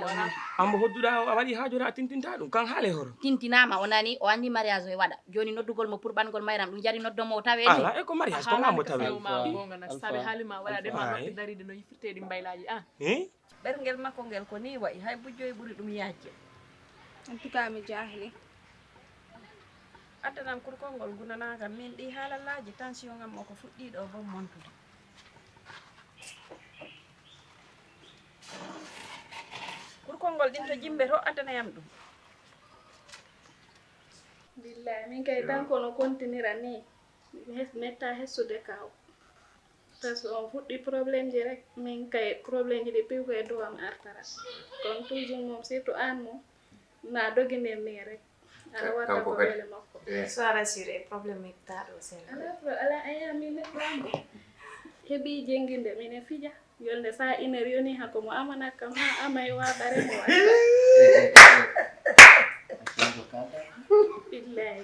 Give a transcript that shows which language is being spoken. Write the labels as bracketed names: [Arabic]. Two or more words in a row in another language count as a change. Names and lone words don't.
[Fula] ambo hodduɗa a waɗi ha joni a tintinta ɗum kan haale horo tintinama o nani o andi mariage o e waɗa joni noddugol mo pour ɓangol mayram ɗum jari noddomo o tawe ala e ko mariage ko mambo tawe ma gongana saɓe haalima waɗade ma noppi daride no yifirteɗi mbaylaji an ɓergel makko ngel ko ni wayi hay bujjoy ɓuuri ɗum yajje [French] en tout cas [Fula] mi jahli addanam kurkol ngol gunanakam min ɗi haalallaji tension ngam o ko fuɗɗiɗo bom montude kurkol ngol ɗin to jimɓe to addanayam ɗum billahi min kay tan kono continira ni metta hessude kaw [French] parce que [Fula] on fuɗɗi probléme ji rek min kay probléme ji ɗi piw koye dow am artara kono toujours moom surtout an moom na doguinen ni rek ala watta ko wele makko [French] soit rassuré probléme ittaɗo sera [Fula] ala aya min neɗɗo heeɓi jenginde mine fija yolde sa iner yoni hako mo amana kam ha amay waɗare mo billahi